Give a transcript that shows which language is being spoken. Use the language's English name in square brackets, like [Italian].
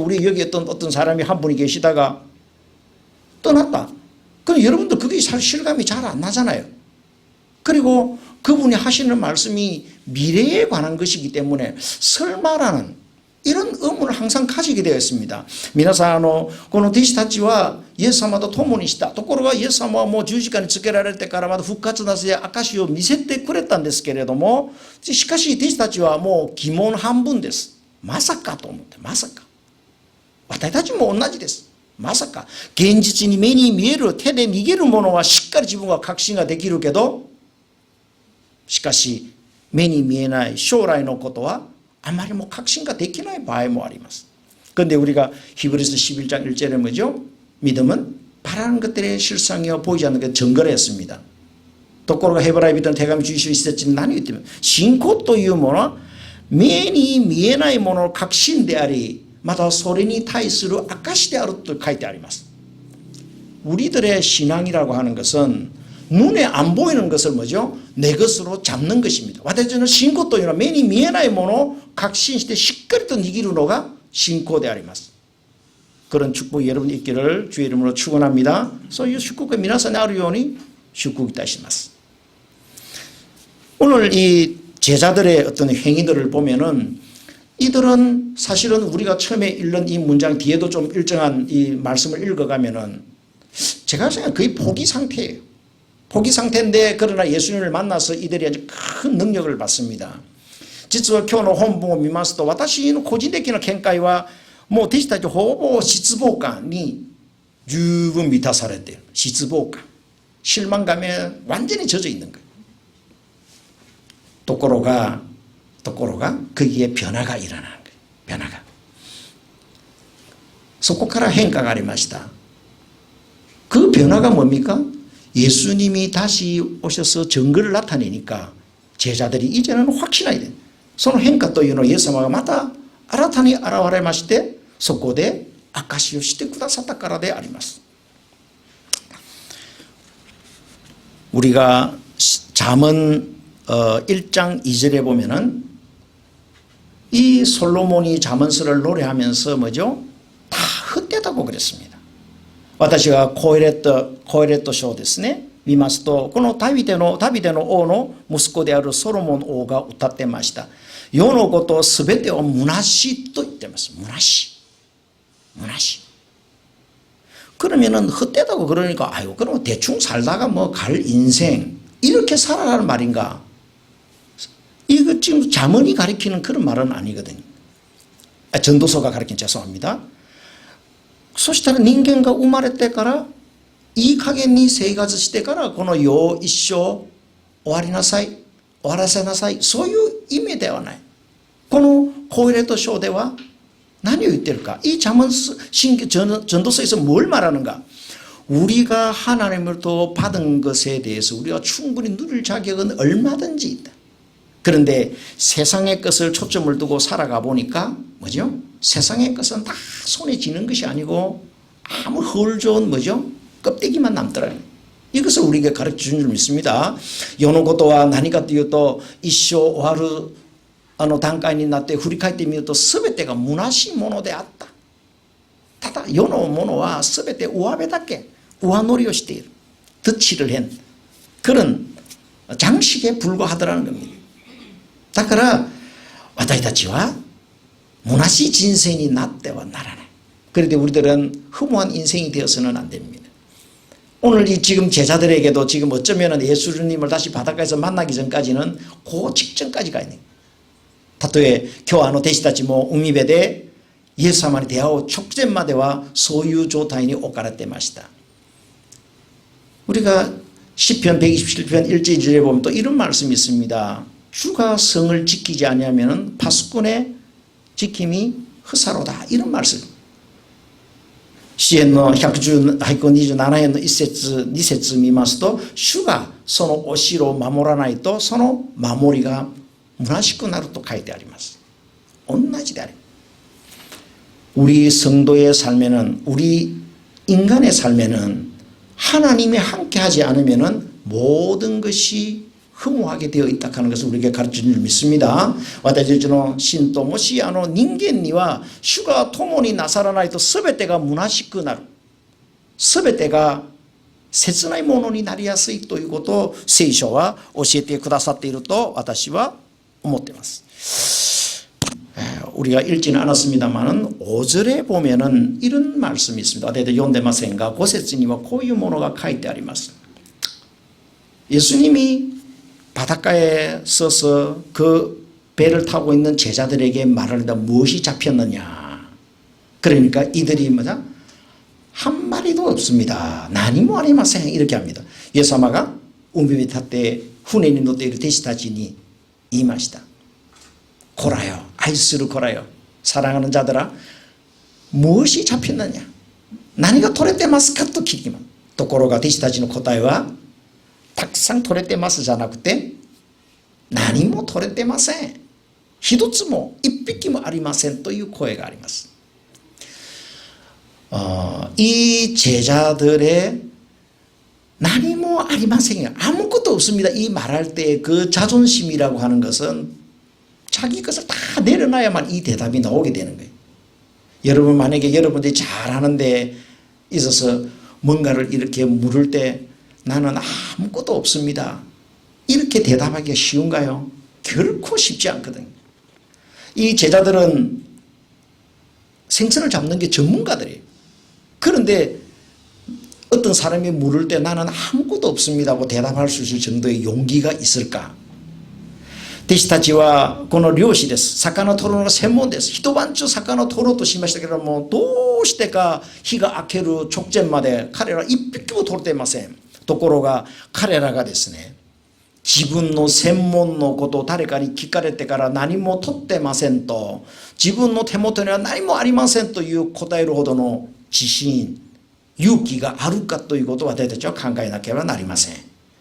[Korean] 우리 여기 어떤 사람이 한 분이 계시다가 떠났다. 그럼 여러분들 그게 실감이 잘 안 나잖아요. 그리고 그분이 하시는 말씀이 미래에 관한 것이기 때문에 설마라는 이런 의문을 항상 가지게 되어 있습니다. [Japanese] 皆さん、この弟子たちはイエス様と共にした。ところがイエス様はもう十字架につけられてからまた復活なさで証を見せてくれたんですけれども、しかし弟子たちはもう疑問半分です。まさかと思って、まさか。私たちも同じです。まさか。現実に目に見える手で逃げるものはしっかり自分は確信ができるけど、しかし目に見えない将来のことはあまりも確信ができない場合もあります。 [Korean] 그런데 우리가 히브리서 11장 1절에 뭐죠? 믿음은 바라는 것들의 실상이요 보이지 않는 게 증거를 했습니다. [Japanese] ところがヘブライ人の手紙11章1節に何を言っている？信仰というものは目に見えないものの確信であり、またそれに対する証であると書いてあります。 [Korean] 우리들의 신앙이라고 하는 것은 눈에 안 보이는 것을 뭐죠? 내 것으로 잡는 것입니다. [Japanese] 私の信仰というのは目に見えないものを確信してしっかりと握るのが信仰であります. [Korean] 그런 축복이 여러분 있기를 주의 이름으로 축원합니다. [Japanese] そういう祝福が皆さんにあるように祝福いたします. [Korean] 오늘 이 제자들의 어떤 행위들을 보면은 이들은 사실은 우리가 처음에 읽는 이 문장 뒤에도 좀 일정한 이 말씀을 읽어가면은 제가 생각하면 거의 포기 상태예요. 포기 상태인데 그러나 예수님을 만나서 이들이 아주 큰 능력을 받습니다. [Japanese] 実は今日の本文を見ますと私の個人的な見解はもう弟子たちほぼ失望感に十分満たされている. [Korean] 失望感, 실망감에 완전히 젖어 있는 거예요. [Japanese] ところが [Korean] 거기에 변화가 일어나는 거예요. 변화가. [Japanese] そこから変化がありました. [Korean] 그 변화가 뭡니까? 예수님이 다시 오셔서 증거를 나타내니까 제자들이 이제는 확신하게 돼. [Japanese] その変化というのをイエス様がまた新たに現れまして、そこで証しをしてくださったからであります. [Korean] 우리가 잠언 1장 2절에 보면은 이 솔로몬이 잠언서를 노래하면서 뭐죠? 다 헛되다고 그랬습니다. [Japanese] 私がコエレット書ですね見ますと、このダビデの王の息子であるソロモン王が歌ってました。世のことすべてを虚しと言ってます。虚し. [Korean] 그러면은 헛되다고 그러니까 아유 그럼 대충 살다가 뭐 갈 인생 이렇게 살아라는 말인가? 이거 지금 잠언이 가리키는 그런 말은 아니거든요. 전도서가 가리킨 죄송합니다. [Japanese] そしたら人間が生まれてからいい加減に生活してからこの世を一生終わりなさい、終わらせなさい、そういう意味ではない。このコエレト書では何を言っているか? [Korean] 이 전도서에서 뭘 말하는가? 우리가 하나님으로부터 받은 것에 대해서 우리가 충분히 누릴 자격은 얼마든지 있다. 그런데 세상의 것을 초점을 두고 살아가 보니까 뭐죠? 세상의 것은 다 손에 쥐는 것이 아니고 아무 헐 좋은 뭐죠? 껍데기만 남더라고요. 이것을 우리에게 가르쳐 준 줄 믿습니다. [Japanese] 世のことは何かというと一生終わる段階になって振り返ってみると全てが虚しいものであった。ただ世のものは全て上辺だけ上乗りをしている. [Korean] 덧칠을 한 그런 장식에 불과하더라는 겁니다. [Japanese] だから私たちは虚しい人生になってはならない. [Korean] 그런데 우리들은 허무한 인생이 되어서는 안 됩니다. 오늘 이 지금 제자들에게도 지금 어쩌면 예수님을 다시 바닷가에서 만나기 전까지는 그 직전까지 가야 돼요. [Japanese] たとえ今日弟子たちも海辺でイエス様に出会う直前まではそういう状態に置かれていました. [Korean] 우리가 시편 127편 1절 2절에 보면 또 이런 말씀이 있습니다. 주가 성을 지키지 아니하면 파수꾼의 지킴이 허사로다. 이런 말씀. [Japanese] 詩篇の127編の1節2節見ますと、主がそのお城を守らないとその守りが虚しくなると書いてあります. 同じである. [Korean] 우리 성도의 삶에는 우리 인간의 삶에는 하나님이 함께하지 않으면 모든 것이 허무하게 되어 있다 하는 것을 우리에게 가르치는 줄 믿습니다. [Japanese] 私たちの信徒もし人間には主が共になさらないと全てが虚しくなる。全てが切ないものになりやすいということを聖書は教えてくださっていると私は思っています。 [Korean] 우리가 읽지는 않았습니다만 5절에 보면은 이런 말씀이 있습니다. [Japanese] 読んでませんが5節にはこういうものが書いてあります。 [Korean] 예수님이 바닷가에 서서 그 배를 타고 있는 제자들에게 말하려다 무엇이 잡혔느냐. 그러니까 이들이 뭐냐? 한 마리도 없습니다. [Japanese] 何もありません. [Korean] 이렇게 합니다. [Japanese] 예수님가海탔때船に乗っている弟子たちに言いました. [Korean] 고라요. [Japanese] 愛する [Korean] 고라요. 사랑하는 자들아, 무엇이 잡혔느냐? [Japanese] 何が取れてますかと聞きます。ところが弟子たちの答えはたくさん取れてますじゃなくて何も取れてません。一つも一匹もありませんという声があります。 [Korean] 이 제자들의 [Japanese] 何もありませんよ. [Korean] 아무것도 없습니다. 이 말할 때 그 자존심이라고 하는 것은 자기 것을 다 내려놔야만 이 대답이 나오게 되는 거예요. 여러분 만약에 여러분들이 잘하는 데 있어서 뭔가를 이렇게 물을 때 나는 아무것도 없습니다. 이렇게 대답하기가 쉬운가요? 결코 쉽지 않거든요. 이 제자들은 생선을 잡는 게 전문가들이에요. 그런데 어떤 사람이 물을 때 나는 아무것도 없습니다 하고 대답할 수 있을 정도의 용기가 있을까? [Japanese] 弟子たちはこの漁師です。魚取るのが専門です。一晩中魚を取ろうとしましたけれども、どうしてか日が明ける直前まで彼らは一匹も取れていません。ところが彼らがですね、自分の専門のことを誰かに聞かれてから何も取ってませんと、自分の手元には何もありませんという答えるほどの自信、勇気があるかということを私たちは考えなければなりません。